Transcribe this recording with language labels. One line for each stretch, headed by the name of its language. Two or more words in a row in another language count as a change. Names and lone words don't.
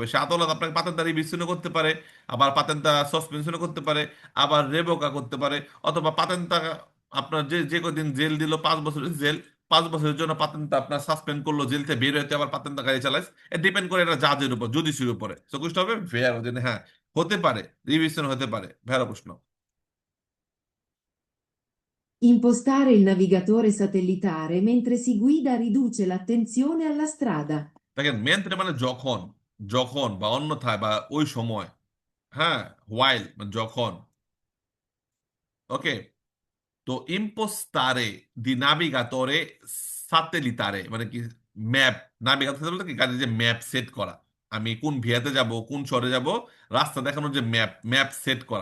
Bangla: সে আদালত আপনাকে পাতেন্তা রিভিশনও করতে পারে, আবার পাতেন্তা সাসপেনশনও করতে পারে, আবার রেভোকা করতে পারে, অথবা পাতেন্তা আপনার যে যে কদিন জেল দিল, 5 বছরের জেল, 5 বছরের জন্য পাতেন্তা আপনার সাসপেন্ড করলো, জেল থেকে বের হইতে আবার পাতেন্তা গাড়ি চালাইস। এটা ডিপেন্ড করে এটা জাজের উপর, জুডিশির উপরে। সকুষ্ট হবে ভেয়ার, হ্যাঁ হতে পারে, রিভিশন হতে পারে। ভেড়া প্রশ্ন।
Italian: Impostare il navigatore satellitare mentre si guida riduce l'attenzione alla strada.
Bangla: দেখেন মেন্ত্রে মানে যখন, যখন বা অন্যথায় বা ওই সময়, হ্যাঁ, হোয়াইল মানে যখন। ওকে, তো
Italian: impostare di navigatore satellitare
Bangla: মানে কি? ম্যাপ। নাভিগাতরে বলতে কি গাড়ির যে ম্যাপ সেট করা, আমি কোন ভিয়াতে যাব, কোন শহরে যাব, রাস্তা দেখানোর যে ম্যাপ, ম্যাপ সেট করা।